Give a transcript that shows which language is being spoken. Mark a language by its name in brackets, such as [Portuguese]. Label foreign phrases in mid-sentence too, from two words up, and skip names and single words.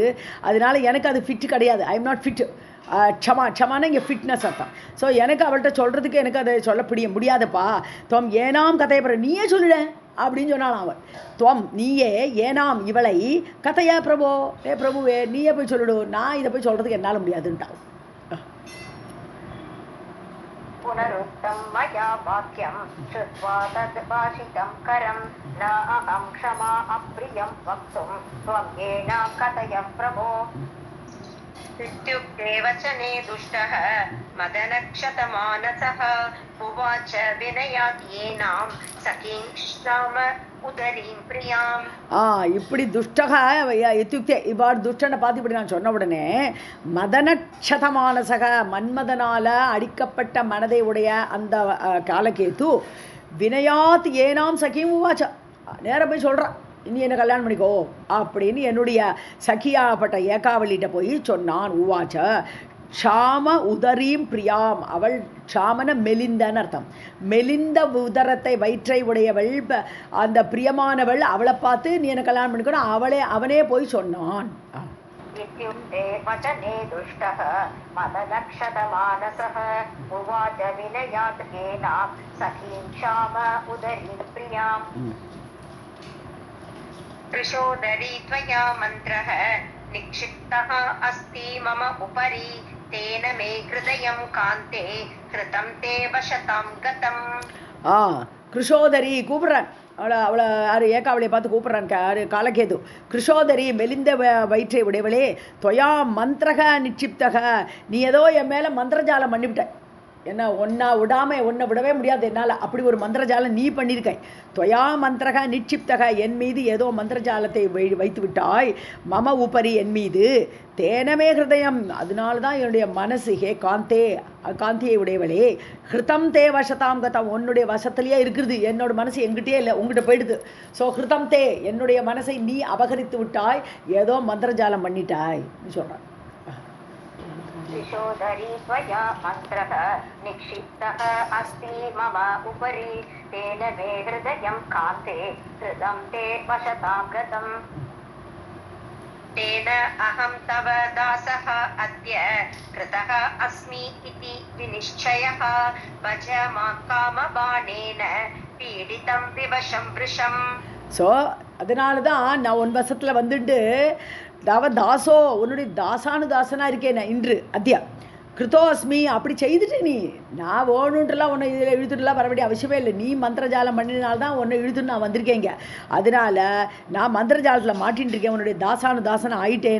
[Tamil] அதனால எனக்கு அது ஃபிட்டு கிடையாது. [English] I am not fit. [Tamil] க்ஷமானா இங்கே ஃபிட்னஸ் அர்த்தம். ஸோ எனக்கு அவள்கிட்ட சொல்கிறதுக்கு எனக்கு அதை சொல்ல முடியாதுப்பா. [Sanskrit] त्वं एनाम् [Tamil] கதையை நீயே சொல்லிட அப்படின்னு சொன்னாலும் அவன். துவம் நீயே ஏனாம் இவளை கதையா பிரபோ, பிரபுவே நீயே போய் சொல்லிடு, நான் இதை போய் சொல்கிறதுக்கு என்னால் முடியாதுன்ட்டான். [Sanskrit] पुनरुक्तं मया वाक्यं श्रुत्वा तद्भाषितं करं न अहं क्षमा अप्रियं वक्तुं त्वं येन कथय प्रभो. इत्युक्ते वचने दुष्टः मदनक्षतमानसः उवाच विनयात् येनां सखीं श्राम उदरीं प्रियाम्. [Tamil] இப்படி துஷ்டக இத்துக்தே இவ்வாறு துஷ்டனை பார்த்து இப்படி நான் சொன்ன உடனே மதனக்ஷதமானசக மன்மதனால அடிக்கப்பட்ட மனதை உடைய அந்த காலகேது [Sanskrit] विनयात् एनाम् [Tamil] சகியும் உவாச்சா நேரம் போய் சொல்கிறான், இனி என்ன கல்யாணம் பண்ணிக்கோ அப்படின்னு என்னுடைய சகியாப்பட்ட ஏகாவளிகிட்ட போய் சொன்னான். [Sanskrit] उवाच क्षाम उदरीं प्रियाम्, [Tamil] அவள் க்ஷாமன மெலிந்தன்னு அர்த்தம். மெலிந்த உதரத்தை வயிற்றை உடையவள் அந்த பிரியமானவள் அவளை பார்த்து நீ என்ன கல்யாணம் பண்ணிக்கணும் அவனே போய் சொன்னான். [Sanskrit] इत्युक्ते वचने दुष्टः मदनक्षतमानसः उवाच विनयात् येनां सखीं क्षाम उदरीं प्रियाम्. कृशोदरी त्वया मन्त्रः निक्षिप्तः अस्ति मम उपरि तेन मे हृदयं कान्ते कृतं ते वशतां गतम्. [Tamil] கிருஷோதரி கூப்பிட்றான். அவளை யார் ஏகாவளியை பார்த்து கூப்பிட்றான் காலகேது. கிருஷோதரி மெலிந்த வயிற்றை உடையவளே [Sanskrit] त्वया मन्त्रः निक्षिप्तः, [Tamil] நீ ஏதோ என் மேலே மந்திரஜாலம் பண்ணிவிட்ட, என்ன ஒன்றா விடாமல் ஒன்றை விடவே முடியாது என்னால், அப்படி ஒரு மந்திரஜாலம் நீ பண்ணியிருக்காய். [Sanskrit] त्वया मन्त्रः निक्षिप्तः, [Tamil] என் மீது ஏதோ மந்திரஜாலத்தை வைத்து விட்டாய். [Sanskrit] मम उपरि [Tamil] என் மீது, [Sanskrit] तेन मे हृदयम् [Tamil] அதனால தான் என்னுடைய மனசு, [Sanskrit] हे कान्ते [Tamil] காந்தியை உடையவளே, [Sanskrit] हृदं ते वशतां गतम् [Tamil] உன்னுடைய வசத்திலேயே இருக்கிறது, என்னோட மனசு எங்கிட்டே இல்லை உங்ககிட்ட போயிடுது. ஸோ [Sanskrit] हृदं ते [Tamil] என்னுடைய மனசை நீ அபகரித்து விட்டாய், ஏதோ மந்திரஜாலம் பண்ணிட்டாய் சொல்கிறான். [Sanskrit] कृशोदरी त्वया मन्त्रः निक्षिप्तः अस्ति मम उपरि तेन मे हृदयं कान्ते हृदं ते वशतां गतम्. तेन अहं तव दासः अद्य कृतः अस्मि इति विनिश्चयः भज मां कामबाणेन पीडितं विवशं वृषम्. [Tamil] ஸோ அதனால தான் நான் உன் வசத்தில் வந்துட்டு தாசோ உன்னுடைய தாசானுதாசனாக இருக்கேன் நான் இன்று [Sanskrit] अद्य कृतः अस्मि [Tamil] அப்படி செய்துட்டு நீ நான் ஓணுன்றலாம் உன்னை இதில் இழுத்துட்டுலாம் வர வேண்டிய அவசியமே இல்லை. நீ மந்திரஜாலம் பண்ணினால்தான் உன்னை இழுத்துட்டு நான் வந்திருக்கேங்க. அதனால் நான் மந்திரஜாலத்தில் மாட்டின்னு இருக்கேன், உன்னுடைய தாசானுதாசனை ஆயிட்டேன்.